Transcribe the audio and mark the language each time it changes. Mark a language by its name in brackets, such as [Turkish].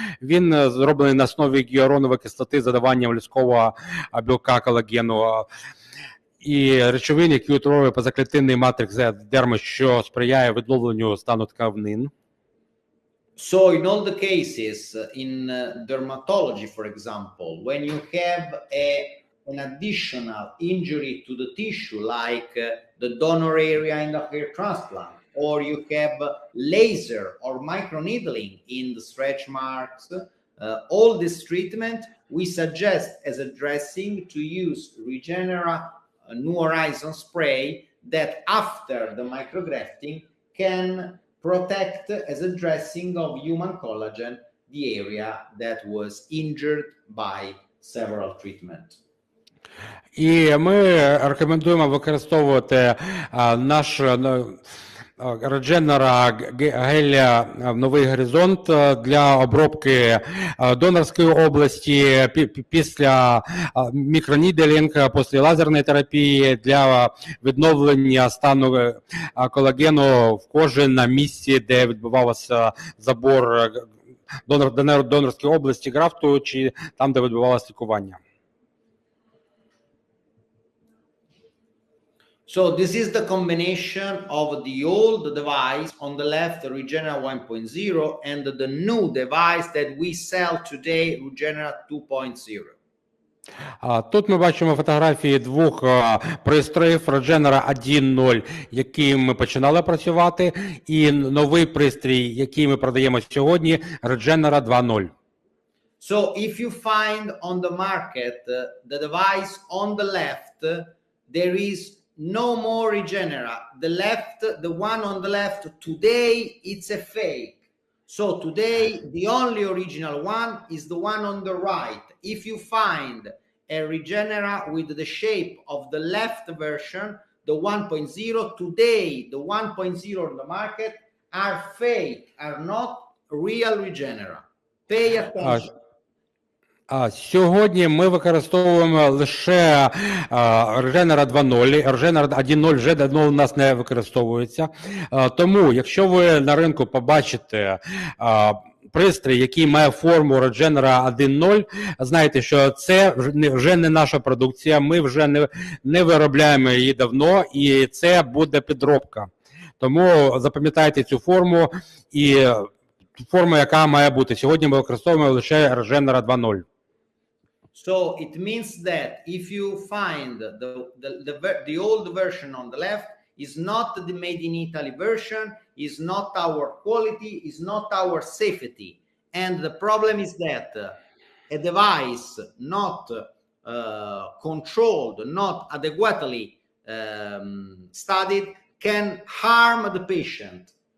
[Ukrainian] Він зроблений на основі гіалуронової кислоти з додаванням людського білка колагену і речовин, які утворює позаклітинний матрикс дерми, що сприяє відновленню стану тканин. [English] So in all the cases in dermatology, for example, when you have an additional injury to the tissue, like the donor area in the hair transplant, or you have laser or microneedling in the stretch marks, all this treatment we suggest as a dressing to use Regenera New Horizon spray that after the micrografting can protect as a dressing of human collagen the area that was injured by several treatments. [Ukrainian] І ми рекомендуємо використовувати наш Regenera геля новий горизонт для обробки донорської області після мікроніделінг, після лазерної терапії для відновлення стану колагену в кожі на місці, де відбувався забор донорської області графту, чи там, де відбувалося лікування. [English] So this is the combination of the old device on the left, Regenera 1.0, and the new device that we sell today, Regenera 2.0. [Ukrainian] Тут ми бачимо фотографії двох пристроїв Regenera 1.0, яким ми починали працювати, і новий пристрій, який ми продаємо сьогодні, Regenera 2.0. [English] So if you find on the market the device on the left, there is no more Regenera. The one on the left today, it's a fake. So today, the only original one is the one on the right. If you find a Regenera with the shape of the left version, the 1.0, today, the 1.0 on the market are fake, are not real Regenera. Pay attention. [Ukrainian] Сьогодні ми використовуємо лише Regenera 2.0, Regenera 1.0 вже давно у нас не використовується. Тому, якщо ви на ринку побачите пристрій, який має форму Regenera 1.0, знайте, що це вже не наша продукція, ми вже не виробляємо її давно, і це буде підробка. Тому запам'ятайте цю форму і форму, яка має бути. Сьогодні ми використовуємо лише Regenera 2.0. [English] So it means that if you find the old version on the left is not the made in Italy version, is not our quality, is not our safety. And the problem is that a device not controlled, not adequately studied can harm the patient.